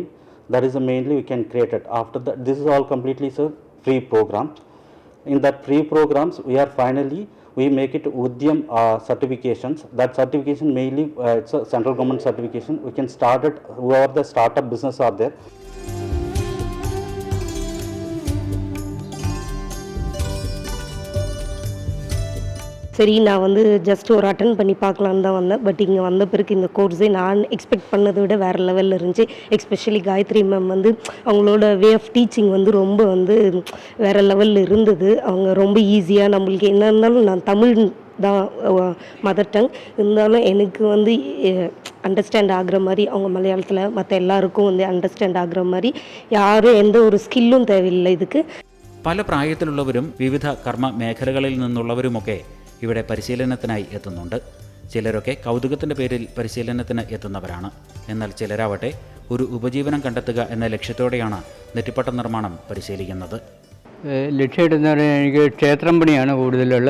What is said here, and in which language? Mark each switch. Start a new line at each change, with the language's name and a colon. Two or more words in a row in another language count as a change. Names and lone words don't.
English: That is mainly we can create it. After that, this is all completely free program. In that free programs, we make it Udyam certifications. That certification mainly it's a central government certification. We can start it whoever the startup business are there.
Tamil: சரி, நான் வந்து ஜஸ்ட் ஒரு அட்டன் பண்ணி பார்க்கலான்னு தான் வந்தேன். பட் இங்கே வந்த பிறகு இந்த கோர்ஸே நான் எக்ஸ்பெக்ட் பண்ணதை விட வேறு லெவலில் இருந்துச்சு. எஸ்பெஷலி காயத்ரி மேம் வந்து அவங்களோட
English: way of teaching
Tamil: வந்து ரொம்ப வந்து வேறு லெவலில் இருந்தது. அவங்க ரொம்ப ஈஸியாக நம்மளுக்கு என்ன இருந்தாலும், நான் தமிழ் தான்
English: mother tongue
Tamil: இருந்தாலும் எனக்கு வந்து அண்டர்ஸ்டாண்ட் ஆகிற மாதிரி, அவங்க மலையாளத்தில் மற்ற எல்லாருக்கும் வந்து அண்டர்ஸ்டாண்ட் ஆகிற மாதிரி, யாரும் எந்த ஒரு ஸ்கில்லும் தேவையில்லை இதுக்கு.
Malayalam: പല പ്രായത്തിലുള്ളവരും വിവിധ കർമ്മ മേഖലകളിൽ നിന്നുള്ളവരുമൊക്കെ ഇവിടെ പരിശീലനത്തിനായി എത്തുന്നുണ്ട്. ചിലരൊക്കെ കൗതുകത്തിൻ്റെ പേരിൽ പരിശീലനത്തിന് എത്തുന്നവരാണ്. എന്നാൽ ചിലരാവട്ടെ ഒരു ഉപജീവനം കണ്ടെത്തുക എന്ന ലക്ഷ്യത്തോടെയാണ് നെറ്റിപ്പട്ട നിർമ്മാണം പരിശീലിക്കുന്നത്. ലക്ഷ്യമിടുന്ന എനിക്ക് ക്ഷേത്രം പണിയാണ് കൂടുതലുള്ളത്.